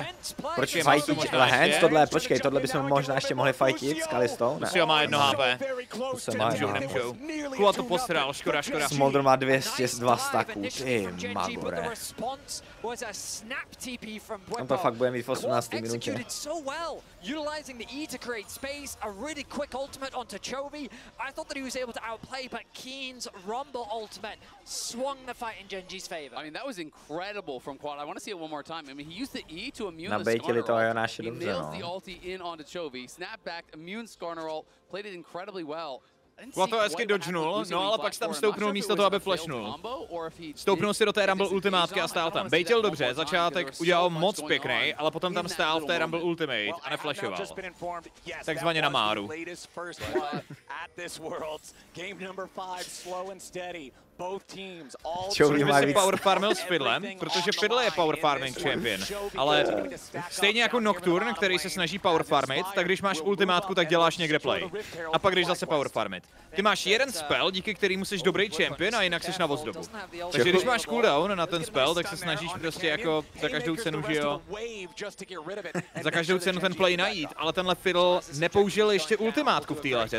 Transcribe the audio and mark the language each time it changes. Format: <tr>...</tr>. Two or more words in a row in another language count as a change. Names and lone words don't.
<cs>Proč fajtíš Lehens? Tohle, počkej, tohle bychom možná ještě mohli fajtit s Kalistou? Ne. Lucio má 1 HP. Nemůžou. Kula to posral, škoda. Smolder má 202 staků, ty magore. On to fakt bude mít v 18. minutě.</cs> <en>Utilizing the E to create space, a really quick ultimate onto Chovy. I thought that he was able to outplay, but Keen's Rumble ultimate swung the fight in Genji's favor. I mean, that was incredible from Quad. I want to see it one more time. I mean, he used the E to immune the</en> <cs>Nabejtili to Skarner naše</cs> <en>ult. He</en> <cs>dobře,</cs> <en>nails</en> <cs>no.</cs> <en>the ulti in onto Chovy, snap back, immune Skarner ult, played it incredibly well.</en> <cs>Kula to hezky dodgenul, no ale pak tam stoupnul místo toho, aby flashnul. Stoupnul si do té Rumble ultimátky a stál tam. Bejtil dobře, začátek udělal moc pěkný, ale potom tam stál v té Rumble ultimate a neflashoval. Takzvaně na máru. Chovy by si power farmil s Fiddlem, protože Fiddle je</cs> <en>power farming champion,</en> <cs>ale stejně jako Nocturne, který se snaží power farmit, tak když máš ultimátku, tak děláš někde play. A pak když zase power farmit. Ty máš jeden spell, díky kterému jsi dobrý champion a jinak jsi na ozdobu. Takže když máš cooldown na ten spell, tak se snažíš prostě jako za každou cenu, že jo, za každou cenu ten play najít, ale tenhle Fiddle nepoužil ještě ultimátku v té hře.</cs>